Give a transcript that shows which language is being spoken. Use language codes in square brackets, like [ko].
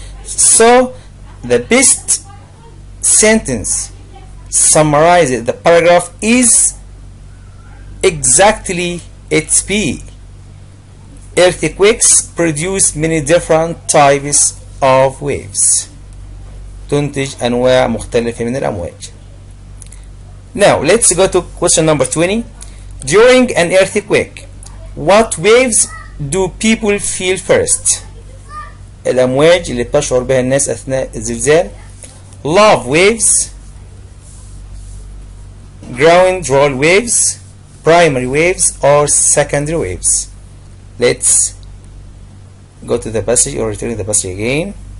[en] So the best sentence summarizes the paragraph is exactly its B. Earthquakes produce many different types of waves. [ar] تنتج أنواع مختلفة من الأمواج. [en] Now let's go to question number 20. During an earthquake, what waves do people feel first? [ar] الأمواج اللي بتشعر بها الناس أثناء الزلزال. [en] Love waves, ground roll waves, primary waves, or secondary waves. Let's go to the passage or return the passage again.